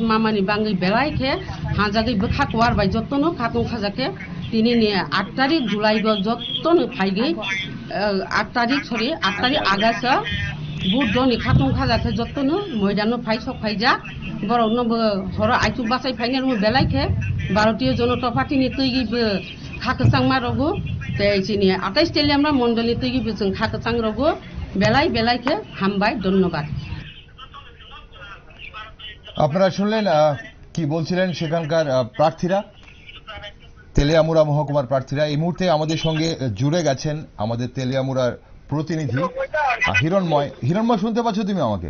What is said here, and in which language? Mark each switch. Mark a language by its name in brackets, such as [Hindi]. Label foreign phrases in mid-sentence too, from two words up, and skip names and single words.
[Kok Borok] मामानि बाङै बेलायखे हाजागै खाकवार बाय जतनो खातुं खाजाके दिनैनि 8 तारिख जुलाइ जतनो फाइगै 8 तारिख आगासा बुथ दनि खातुं खाजाके जतनो मैदानो फायसक फायजा बरनोबो हर आइतु बासाय फाइनाल बेलायखे भारतीय जनता पार्टीनि तैगिबो खाकचां मारगो ते जोंनि 28 तेलियामरा मण्डलनि तैगिबो जों खाकचां रगो बेलायखे हामबाय धन्यबाद। [Bangla] আপনারা শুনলেন কি বলছিলেন সেখানকার প্রার্থীরা, তেলিয়ামুড়া মহকুমার প্রার্থীরা। এই মুহূর্তে আমাদের সঙ্গে জুড়ে গেছেন আমাদের তেলিয়ামুড়ার প্রতিনিধি হিরণময়। হিরণময়, শুনতে পাচ্ছ তুমি আমাকে?